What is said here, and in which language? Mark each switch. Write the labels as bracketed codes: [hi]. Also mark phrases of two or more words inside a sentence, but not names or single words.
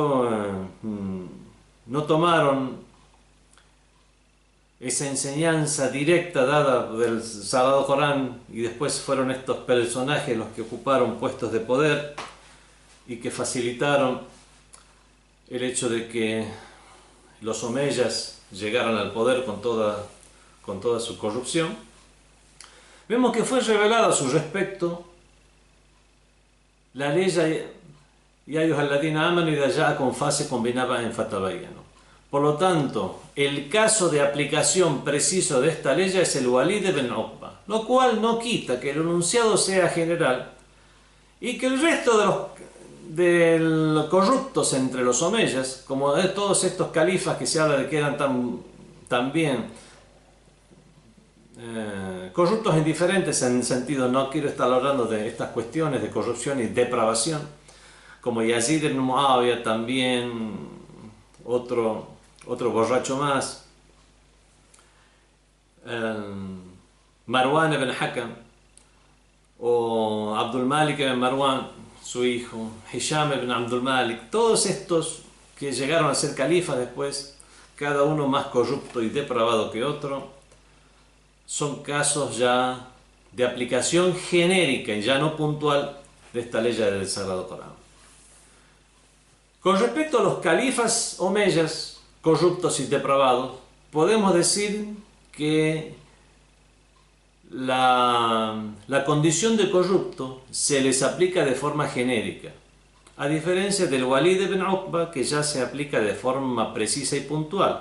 [es] tomaron esa enseñanza directa dada del Sagrado Corán, y después fueron estos personajes los que ocuparon puestos de poder y que facilitaron el hecho de que los omeyas llegaran al poder con toda su corrupción. Vemos que fue revelada a su respecto la ley [ar] يا أيها الذين آمنوا إذا جاءكم فاسق بنبإ فتبينوا. [es] Por lo tanto, el caso de aplicación preciso de esta ley es el Walid ibn Uqba, lo cual no quita que el enunciado sea general y que el resto de los corruptos entre los omeyas, como de todos estos califas que se habla de que eran también corruptos en diferentes sentidos, no quiero estar hablando de estas cuestiones de corrupción y depravación, como Yazid ibn Muawiyah, también otro borracho más, Marwan ibn Hakam, o Abdul Malik ibn Marwan, su hijo, Hisham ibn Abdul Malik, todos estos que llegaron a ser califas después, cada uno más corrupto y depravado que otro, son casos ya de aplicación genérica y ya no puntual de esta ley del Sagrado Corán. Con respecto a los califas omeyas, corruptos y depravados, podemos decir que la condición de corrupto se les aplica de forma genérica, a diferencia del Walid ibn Uqba, que ya se aplica de forma precisa y puntual.